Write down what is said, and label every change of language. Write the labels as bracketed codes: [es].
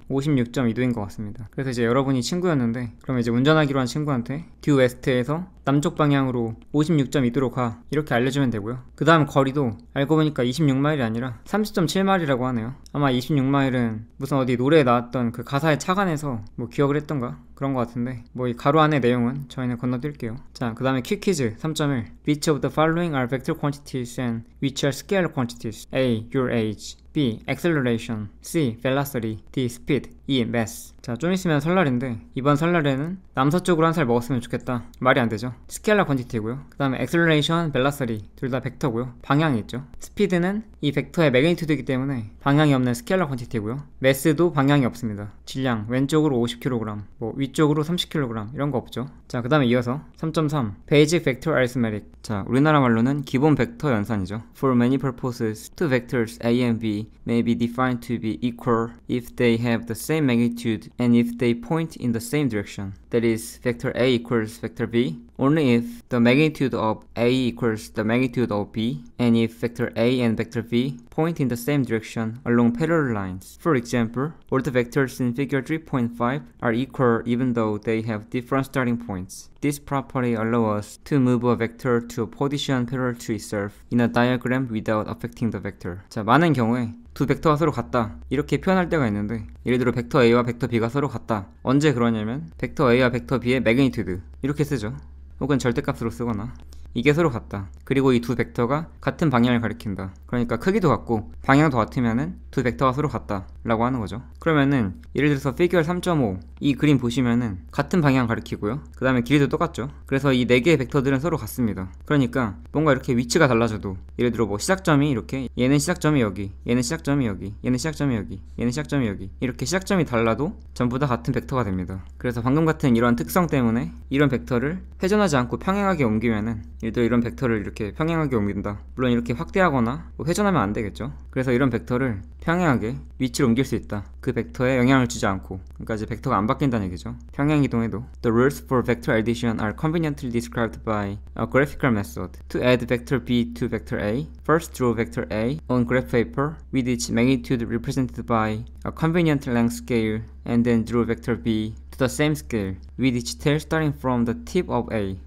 [ko] 56.2도인 것 같습니다. 그래서 이제 여러분이 친구였는데 그러면 이제 운전하기로 한 친구한테 듀 웨스트에서 남쪽 방향으로 56.2도로 가 이렇게 알려주면 되고요. 그 다음 거리도 알고 보니까 26마일이 아니라 30.7마일이라고 하네요. 아마 26마일은 무슨 어디 노래에 나왔던 그 가사에 착안해서 뭐 기억을 했던가 그런 것 같은데 뭐 이 가로 안의 내용은 저희는 건너뛸게요. 자, 그 다음에 퀴퀴즈 [en] 3.1 Which of the following are vector quantities and which are scalar quantities? A. Your age B. Acceleration C. Velocity D. Speed E. Mass. [ko] 자, 좀 있으면 설날인데 이번 설날에는 남서쪽으로 한 살 먹었으면 좋겠다. 말이 안 되죠. 스케일러 퀀티티고요. 그 다음에 Acceleration, Velocity 둘 다 벡터고요. 방향이 있죠. 스피드는 이 벡터의 매그니튜드이기 때문에 방향이 없는 스케일러 퀀티티고요. 매스도 방향이 없습니다. 질량 왼쪽으로 50kg, 뭐 위쪽으로 30kg 이런 거 없죠. 자, 그 다음에 이어서 3.3 [en] Basic Vector Arithmetic. [ko] 자, 우리나라 말로는 기본 벡터 연산이죠. [en] For many purposes, two vectors A and B may be defined to be equal if they have the same magnitude and if they point in the same direction. That is, vector A equals vector B only if the magnitude of A equals the magnitude of B and if vector A and vector B point in the same direction along parallel lines. For example, all the vectors in figure 3.5 are equal even though they have different starting points. This property allows us to move a vector to a position parallel to itself in a diagram without affecting the vector. [ko] 자, 많은 경우에 두 벡터가 서로 같다 이렇게 표현할 때가 있는데 예를 들어 벡터 A와 벡터 B가 서로 같다. 언제 그러냐면 벡터 A와 벡터 B의 매그니튜드 이렇게 쓰죠. 혹은 절대값으로 쓰거나 이게 서로 같다. 그리고 이 두 벡터가 같은 방향을 가리킨다. 그러니까 크기도 같고 방향도 같으면은 두 벡터가 서로 같다 라고 하는 거죠. 그러면은 예를 들어서 피규어 3.5 이 그림 보시면은 같은 방향 가리키고요. 그 다음에 길이도 똑같죠. 그래서 이 4개의 벡터들은 서로 같습니다. 그러니까 뭔가 이렇게 위치가 달라져도 예를 들어 뭐 시작점이 이렇게 얘는 시작점이 여기, 얘는 시작점이 여기, 얘는 시작점이 여기, 얘는 시작점이 여기 이렇게 시작점이 달라도 전부 다 같은 벡터가 됩니다. 그래서 방금 같은 이런 특성 때문에 이런 벡터를 회전하지 않고 평행하게 옮기면은 예를 들어 이런 벡터를 이렇게 평행하게 옮긴다. 물론 이렇게 확대하거나 뭐 회전하면 안 되겠죠. 그래서 이런 벡터를 평행하게 위치를 옮길 수 있다. 그 벡터에 영향을 주지 않고. 그러니까 이제 벡터가 안 바뀐다는 얘기죠. 평행 이동해도. [en] The rules for vector addition are conveniently described by a graphical method. To add vector B to vector A, first draw vector A on graph paper with its magnitude represented by a convenient length scale and then draw vector B to the same scale, with each tail starting from the tip of A.